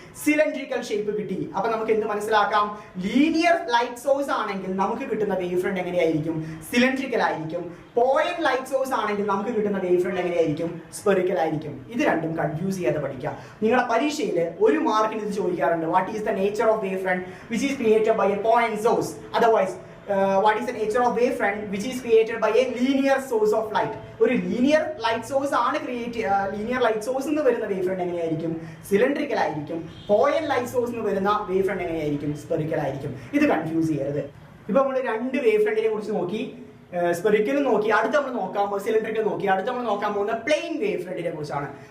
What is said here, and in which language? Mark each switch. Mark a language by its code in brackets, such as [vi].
[ml] Cylindrical shape കിട്ടി. അപ്പൊ നമുക്ക് എന്ത് മനസ്സിലാക്കാം? ലീനിയർ ലൈറ്റ് സോഴ്സ് ആണെങ്കിൽ നമുക്ക് കിട്ടുന്ന വേവ് ഫ്രണ്ട് എങ്ങനെയായിരിക്കും? സിലിണ്ട്രിക്കൽ ആയിരിക്കും. പോയിന്റ് ലൈറ്റ് സോഴ്സ് ആണെങ്കിൽ നമുക്ക് കിട്ടുന്ന വേവ് ഫ്രണ്ട് എങ്ങനെയായിരിക്കും? സ്പെറിക്കൽ ആയിരിക്കും. ഇത് രണ്ടും കൺഫ്യൂസ് ചെയ്യാതെ പഠിക്കുക. നിങ്ങളുടെ പരീക്ഷയിൽ ഒരു മാർക്കിന് ഇത് ചോദിക്കാറുണ്ട്. [en] What is the nature of wave front which is created by a point source? Otherwise what is the nature of wave front which is created by a linear source of light? [ml] ഒരു linear light source ആണ് linear light source എന്ന് വരുന്ന wave front എങ്ങനെയായിരിക്കും? Cylindrical ആയിരിക്കും. Point light source എന്ന് വരുന്ന wave front എങ്ങനെയായിരിക്കും? Spherical ആയിരിക്കും. ഇത് കൺഫ്യൂസ് ചെയ്യരുത്. ഇപ്പൊ നമ്മൾ രണ്ട് വേവ് ഫ്രണ്ടിനെ കുറിച്ച് നോക്കി, സ്പെറിക്കൽ നോക്കി, അടുത്ത് നമ്മൾ നോക്കാൻ സിലിണ്ട്രിക്കൽ നോക്കി, അടുത്ത് നമ്മൾ നോക്കാൻ പോകുന്ന പ്ലെയിൻ വേവ് ഫ്രണ്ടിനെ കുറിച്ചാണ്.